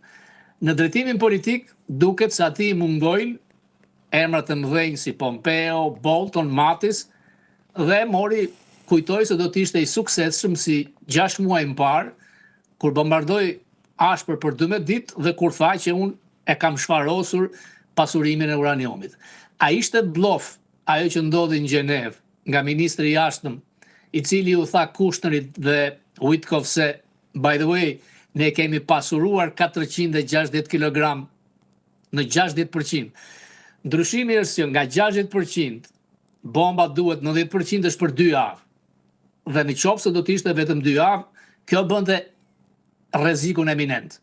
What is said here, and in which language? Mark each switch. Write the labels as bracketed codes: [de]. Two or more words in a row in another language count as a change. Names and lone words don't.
[sq] Në drejtimin politik duket se atij mungojnë emrat e mëdhenj si Pompeo, Bolton, Mattis dhe kujtoi se do të ishte i suksesshëm si 6 muaj më parë kur bombardoi ashpër për 12 ditë dhe kur tha që unë e kam shfarosur pasurimin e uraniumit. A ishte blof ajo që ndodhi në Gjenev nga ministri i jashtëm, i cili u tha Kushnerit dhe Witkoff se [en] by the way, [sq] ne kemi pasuruar 460 kg në 60%. Ndryshimi është që nga 60%, bomba duhet në 10% është për 2 javë. Dhe në qoftë se do të ishte vetëm 2 javë, kjo bënte rrezikun eminent.